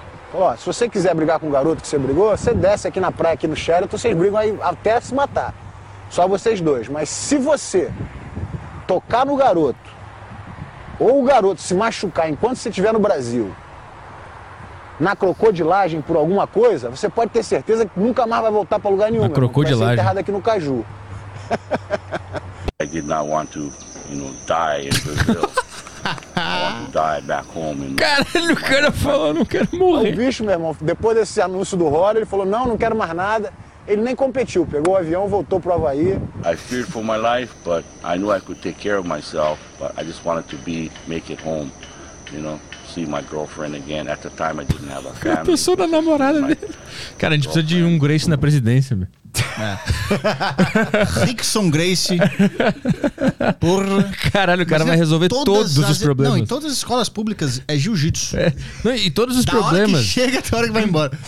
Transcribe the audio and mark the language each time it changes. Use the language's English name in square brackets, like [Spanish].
[Portuguese] Falou, se você quiser brigar com o garoto que você brigou, você desce aqui na praia, aqui no Sheraton, vocês brigam aí até se matar. Só vocês dois. Mas se você tocar no garoto, ou o garoto se machucar enquanto você estiver no Brasil, na crocodilagem por alguma coisa, você pode ter certeza que nunca mais vai voltar para lugar nenhum. Na crocodilagem. Vai ser enterrado aqui no Caju. [English] I did not want to, you know, die in Brazil. I want to die back home. [Portuguese] Caralho, o cara falou, não quero morrer. O bicho, meu irmão, depois desse anúncio do Rory, ele falou, não quero mais nada. Ele nem competiu, pegou o avião, voltou pro Havaí. [English] I feared for my life, but I knew I could take care of myself, but I just wanted to be make it home, you know, see my girlfriend again. At the time I didn't have a family. [Portuguese] A pessoa da namorada dele. Cara, a gente precisa de um Grace na presidência, meu. É. Rickson Grace. Porra. Caralho, o cara vai resolver todos os problemas. Não, em todas as escolas públicas é jiu-jitsu. É. Não, e todos os da problemas. Hora que chega até a hora que vai embora.